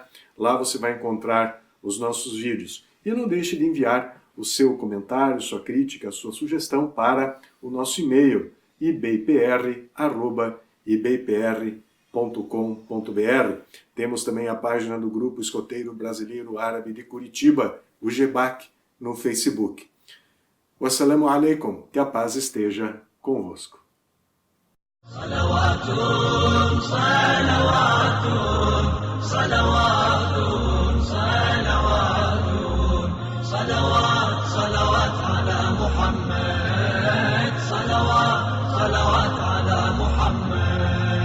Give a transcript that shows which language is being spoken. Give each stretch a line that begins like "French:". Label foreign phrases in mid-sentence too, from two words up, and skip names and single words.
Portuguese: Lá você vai encontrar os nossos vídeos. E não deixe de enviar o seu comentário, sua crítica, sua sugestão para o nosso e-mail ibpr@ibpr.com.br. Temos também a página do Grupo Escoteiro Brasileiro Árabe de Curitiba, o GEBAC, no Facebook.
Arabic: والسلام عليكم,
Portuguese: que a paz esteja convosco.
Arabic: صلوات صلوات صلوات صلوات, صلوات صلوات على محمد صلوات صلوات على محمد.